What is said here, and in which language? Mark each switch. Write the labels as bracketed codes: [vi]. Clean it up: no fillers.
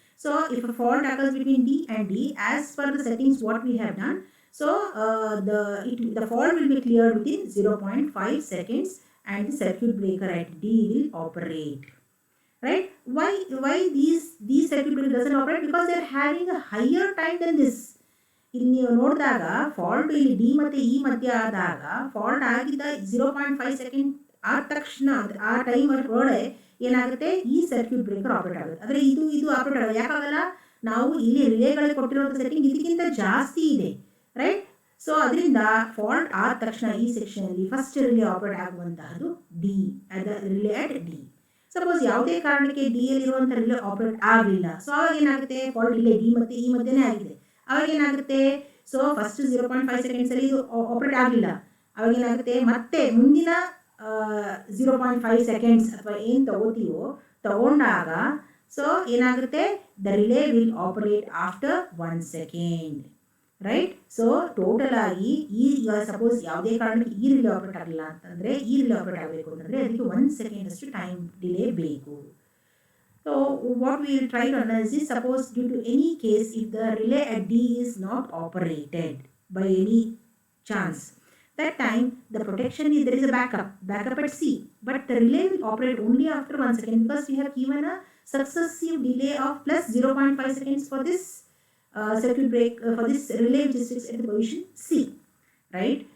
[en] So if a fault occurs between D and D, as per the settings what we have done, so the fault will be cleared within 0.5 seconds and the circuit breaker at D will operate. Right? Why these circuit breaker doesn't operate? Because they are having a higher time than this. [kn] ಇಲ್ಲಿ ನೀವು ನೋಡಿದಾಗ fault ಇಲ್ಲಿ D ಮತ್ತು E ಮಧ್ಯ ಆದಾಗ fault ಆಗಿದ್ದ 0.5 second ಆದ ತಕ್ಷಣ ಆ ಟೈಮ್ ಒಳಗಡೆ ಏನಾಗುತ್ತೆ, ಈ ಸರ್ಕ್ಯೂಟ್ ಬ್ರೇಕರ್ ಆಪರೇಟ್ ಆಗುತ್ತೆ. ಆದರೆ ಇದು ಆಪರೇಟ್ ಆಗೋದು ಯಾಕಾಗಲ್ಲ, ನಾವು ಇಲ್ಲಿ ರಿಲೇಗಳಿಗೆ ಕೊಟ್ಟಿರುವಂಥ ಸೆಟ್ಟಿಂಗ್ ಇದಕ್ಕಿಂತ ಜಾಸ್ತಿ ಇದೆ. ರೈಟ್? ಸೊ ಅದರಿಂದ ಫಾಲ್ಟ್ ಆದ ತಕ್ಷಣ ಈ ಸೆಕ್ಷನಲ್ಲಿ first relay operate ಆಗುವಂತಹದ್ದು D, relay at D. Suppose ಯಾವುದೇ ಕಾರಣಕ್ಕೆ ಡಿ ಯಲ್ಲಿರುವಂಥ ರಿಲೇ ಆಪರೇಟ್ ಆಗಲಿಲ್ಲ, ಸೊ ಅವಾಗ ಏನಾಗುತ್ತೆ, ಫಾಲ್ಟ್ ಇಲ್ಲೇ ಡಿ ಮತ್ತು ಇ ಮಧ್ಯೆನೇ ಆಗಿದೆ. ಅವಾಗ ಏನಾಗುತ್ತೆ, ಸೊ ಫಸ್ಟ್ 0.5 ಸೆಕೆಂಡ್ಸಲ್ಲಿ ಇದು ಆಪರೇಟ್ ಆಗಲಿಲ್ಲ, ಅವಾಗ ಏನಾಗುತ್ತೆ, ಮತ್ತೆ ಮುಂದಿನ 0.5 ಸೆಕೆಂಡ್ಸ್ ಅಥವಾ ಏನು ತಗೊಂಡಾಗ ಸೊ ಏನಾಗುತ್ತೆ, [en] the relay will operate after 1 second, [kn] right. So total ಆಗಿ ಈಗ ಸಪೋಸ್ ಯಾವುದೇ ಕಾರಣಕ್ಕೆ ಈ ರಿಲೇ ಆಪರೇಟ್ ಆಗಲಿಲ್ಲ ಅಂತಂದರೆ, ಈ ರಿಲೇ ಆಪರೇಟ್ ಆಗಬೇಕು ಅಂತಂದರೆ ಅದಕ್ಕೆ 1 ಸೆಕೆಂಡ್ ಅಷ್ಟು ಟೈಮ್ ಡಿಲೇ ಬೇಕು. [en] So what we will try to analyse is, suppose due to any case if the relay at D is not operated by any chance, that time the protection is, there is a backup at C, but the relay will operate only after 1 second because we have given a successive delay of plus 0.5 seconds for this circuit break, for this relay which is fixed at the position C, right.